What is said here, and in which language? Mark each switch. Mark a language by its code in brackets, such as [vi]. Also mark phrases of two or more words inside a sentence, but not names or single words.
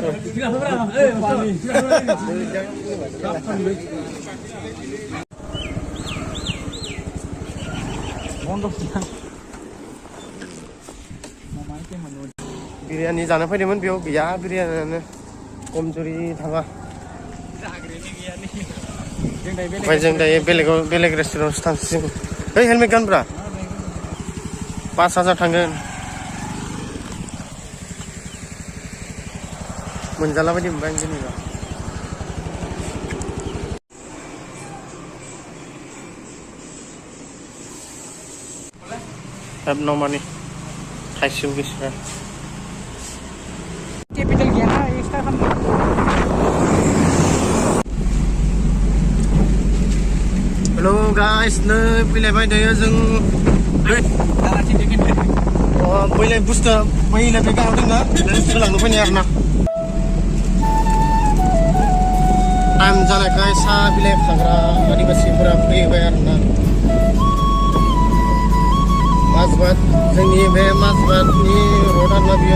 [brx] बिरियानी जानो फैदोंमोन बेयाव गैया बिरियानियानो कमजुरि थाङा ओमफ्राय जों दायो बेलेग रेस्टुरेन्टआवसो थांसिगोन ओइ हेलमेट गानब्रा 5,000 थांगोन मोनजाला बायदि मोनबाय आं जेनेबा [en] have no money [brx] थाइसेबो गैया केपिटेल गैया ना एक्सट्रा खालामनो [en] hello guys [brx] नै फैलायबाय दायो जों बैलाय बुस्थुआ बैलाय बे गाहाव दंना सोलांनो फैनाय आरोना टाइम जानायखाय साहा बिलाइ खाग्रा आदिबासिफोरा फैबाय आरोना माजबाद जोंनि बे माजबादनि रड आरोना बियो